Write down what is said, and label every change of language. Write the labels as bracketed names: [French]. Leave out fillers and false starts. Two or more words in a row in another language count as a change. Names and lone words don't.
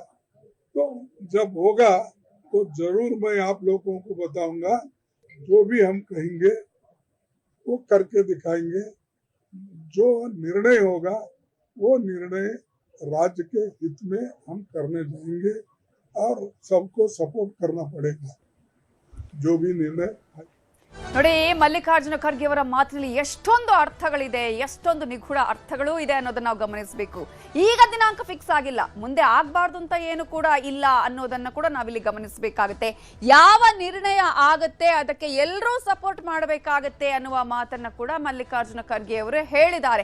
[Hindi] तो जब होगा तो जरूर मैं आप लोगों को बताऊंगा. जो भी हम कहेंगे वो करके दिखाएंगे। जो निर्णय होगा वो निर्णय राज्य के हित में हम करने जाएंगे और सबको सपोर्ट करना पड़ेगा जो भी निर्णय। [Kannada] ನೋಡಿ, ಮಲ್ಲಿಕಾರ್ಜುನ ಖರ್ಗೆ ಅವರ ಮಾತಿನಲ್ಲಿ ಎಷ್ಟೊಂದು ಅರ್ಥಗಳಿದೆ, ಎಷ್ಟೊಂದು ನಿಗೂಢ ಅರ್ಥಗಳು ಇದೆ ಅನ್ನೋದನ್ನ ನಾವು ಗಮನಿಸಬೇಕು. ಈಗ ದಿನಾಂಕ ಫಿಕ್ಸ್ ಆಗಿಲ್ಲ, ಮುಂದೆ ಆಗಬಾರ್ದು ಅಂತ ಏನು ಕೂಡ ಇಲ್ಲ ಅನ್ನೋದನ್ನ ಕೂಡ ನಾವಿಲ್ಲಿ ಗಮನಿಸಬೇಕಾಗುತ್ತೆ. ಯಾವ ನಿರ್ಣಯ ಆಗತ್ತೆ ಅದಕ್ಕೆ ಎಲ್ಲರೂ ಸಪೋರ್ಟ್ ಮಾಡಬೇಕಾಗತ್ತೆ ಅನ್ನುವ ಮಾತನ್ನ ಕೂಡ ಮಲ್ಲಿಕಾರ್ಜುನ ಖರ್ಗೆ ಅವರು ಹೇಳಿದ್ದಾರೆ.